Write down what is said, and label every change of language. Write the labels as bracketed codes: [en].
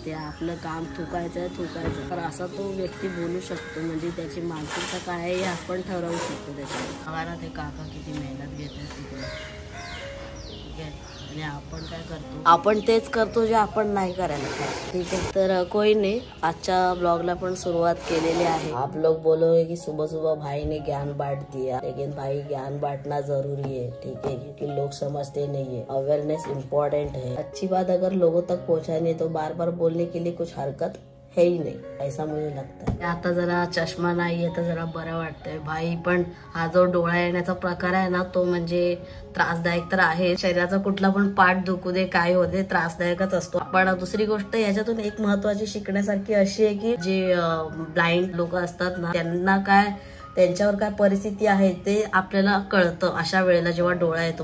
[mr] ते आपलं काम थुकायचं तर असा तो व्यक्ती बोलू शकतो. म्हणजे त्याची मानसिकता काय आहे हे आपण ठरवू शकतो. त्याच्यावर बघा ते काका किती मेहनत घेतात तिकडे. ठीक आहे, आणि आपण काय करतो, आपण तेच करतो जे आपण नाही करायला पाहिजे. ठीक आहे, तर [hi] कोई नहीं, [mr] आजच्या ब्लॉगला पण सुरुवात केलेली आहे. [hi] आप लोग बोलोगे कि सुबह सुबह भाई ने ज्ञान बांट दिया, लेकिन भाई ज्ञान बांटना जरूरी है. ठीक है, क्योंकि लोग समझते नहीं है. अवेयरनेस इम्पोर्टेंट है. अच्छी बात अगर लोगों तक पहुंचानी है तो बार बार बोलने के लिए कुछ हरकत है ही नाही, ऐसा मुझे लगता है. [mr] आता जरा चष्मा नाहीये तर जरा बरं वाटतंय भाई. पण हा जो डोळा येण्याचा प्रकार आहे ना, तो म्हणजे त्रासदायक तर आहे. शरीराचा कुठला पण पार्ट दुखू दे, काय होऊ दे, त्रासदायकच असतो. पण दुसरी गोष्ट याच्यातून एक महत्वाची शिकण्यासारखी अशी आहे की जे ब्लाइंड लोक असतात ना, त्यांना काय, त्यांच्यावर काय परिस्थिती आहे ते आपल्याला कळतं अशा वेळेला जेव्हा डोळा येतो.